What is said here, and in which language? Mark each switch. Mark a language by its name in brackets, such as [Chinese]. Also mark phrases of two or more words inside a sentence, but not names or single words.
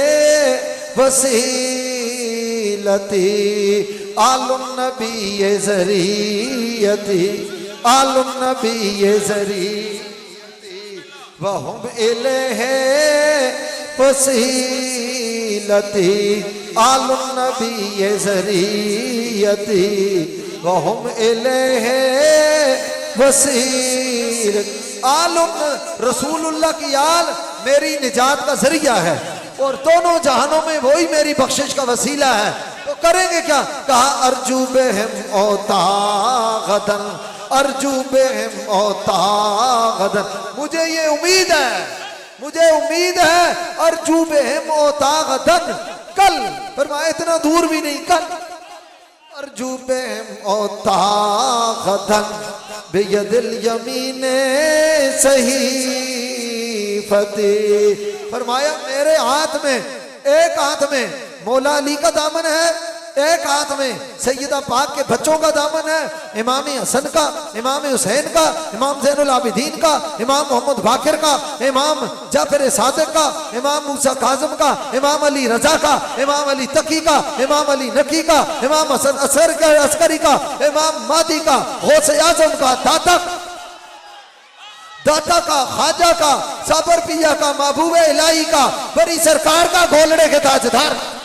[Arabic] وسيلتي، آل النبي ذريعتي، آل النبي ذريعتي وهم إليه وسيلتي، آل النبي ذريعتي وهم إليه وسيلتي. آل رسول الله [Hindi] की आल मेरी निजात का जरिया है और दोनों जहानों में वही मेरी बख्शिश का वसीला है। तो करेंगे क्या? [Arabic] कहा أرجو بهم أعطى غدا، أرجو بهم أعطى غدا, [Hindi] मुझे ये उम्मीद है [Arabic] أرجو بهم أعطى غدا, [Hindi] कल फरमाया इतना दूर भी नहीं, कल [Arabic] أرجو بهم أعطى غدا بيد اليمين صحيفتي, [Hindi] फरमाया मेरे हाथ में, एक हाथ में मौला अली का दामन है, एक हाथ में सैयदा पाक के बच्चों का दामन है, इमाम हसन का, इमाम हुसैन का, इमाम ज़ैनुल आबिदीन का, इमाम मोहम्मद बाकिर का, इमाम जाफर सादिक का, इमाम मूसा काज़िम का, इमाम अली रजा का, इमाम अली तकी का, इमाम अली नकी का, इमाम हसन अस्करी का, इमाम मादी का, गौसे आज़म का, दाता का, ख्वाजा का, साबर पिया का, महबूब इलाही का, बड़ी सरकार का, घोलड़े के ताजदार।